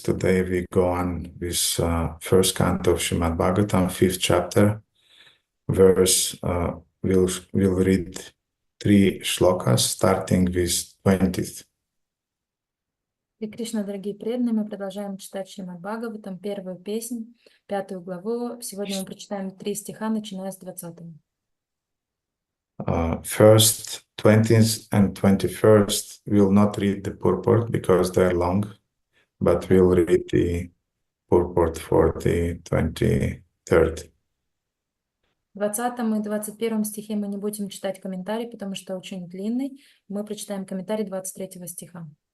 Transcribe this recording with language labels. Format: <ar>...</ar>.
<en>Today we go on with first canto of Shrimad-Bhagavatam, fifth chapter. We'll read 3 shlokas, starting with 20th.</en> <ru>И Кришна, дорогие преданные, мы продолжаем читать Шримад-Бхагаватам, первую песнь, 5 главу. Сегодня мы прочитаем 3 стиха, начиная с 20.</ru> <en>First 20th and 21st, we'll not read the purport because they're long, but we'll read the purport for the 23rd.</en> <ru>В 20 и 21 стихе мы не будем читать комментарий, потому что очень длинный. Мы прочитаем комментарий 23 стиха.</ru>